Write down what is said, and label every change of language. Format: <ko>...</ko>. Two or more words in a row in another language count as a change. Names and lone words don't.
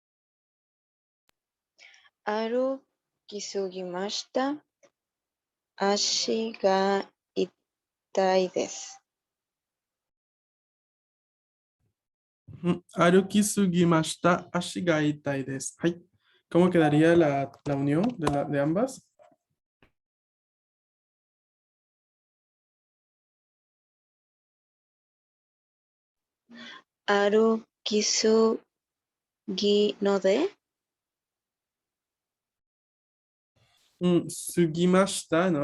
<ja>歩きすぎました. 足が痛いです. 歩きすぎました、足が痛いです. Hai.</ja> <es>¿Cómo quedaría la unión de ambas?</es> <ja>歩きすぎので. Sugimashita, ¿no?</ja>